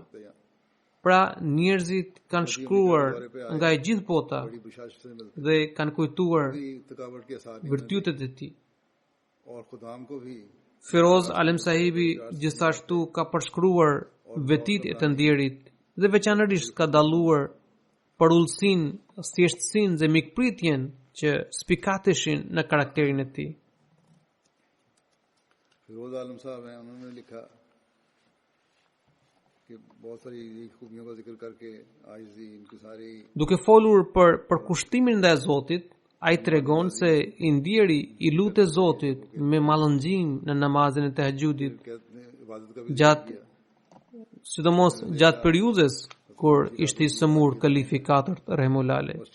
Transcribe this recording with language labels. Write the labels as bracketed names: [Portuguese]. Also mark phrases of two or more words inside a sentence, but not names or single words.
[Albanian] Pra njerëzit kanë shkruar nga e gjithë bota dhe kanë kujtuar virtytet e tij. Feroz Alem Sahibi gjithashtu ka përshkruar vetitë e të ndjerit dhe veçanërisht ka dalluar për ullësinë, thjeshtësinë dhe mikpritjen që spikateshin në karakterin e tij. [Urdu] فیروز عالم صاحب ہیں، انہوں نے لکھا کہ بہت ساری خوبیوں کا ذکر کر کے عاجزی ان کی ساری [Albanian] duke folur për kushtimin ndaj Zotit, ai tregon se i ndjeri i lutet Zotit me mallëngjim në namazin e tahajjudit, sidomos gjatë periudhës kur ishte i sëmur kalifi i 4 Rahimullah.